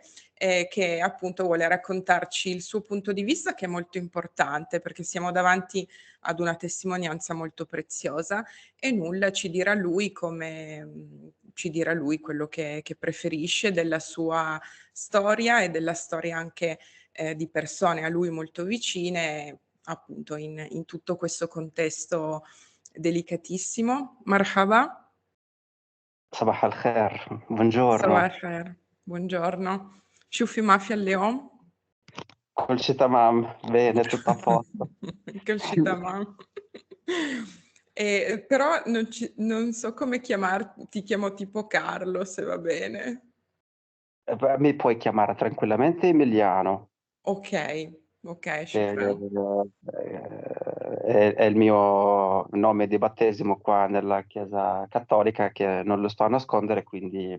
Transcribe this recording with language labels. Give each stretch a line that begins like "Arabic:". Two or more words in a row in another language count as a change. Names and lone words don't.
Italian: che appunto vuole raccontarci il suo punto di vista che è molto importante perché siamo davanti ad una testimonianza molto preziosa e nulla ci dirà lui ci dirà lui quello che preferisce della sua storia e della storia anche di persone a lui molto vicine, appunto in tutto questo contesto delicatissimo.
Arabic: Marhaba, صباح الخير. صباح
Italian: buongiorno.
Arabic: الخير, buongiorno. شو في ما في اليوم؟ كل شيء تمام.
Italian: Bene, tutto a posto.
Arabic: كل شي تمام.
Italian: Però non so come chiamarti, ti chiamo tipo Carlo, se va bene. Beh, mi puoi chiamare tranquillamente Emiliano, Okay, okay, che
Arabic: شكرًا.
Italian: è il mio nome di battesimo qua nella chiesa cattolica, che non lo sto a nascondere, quindi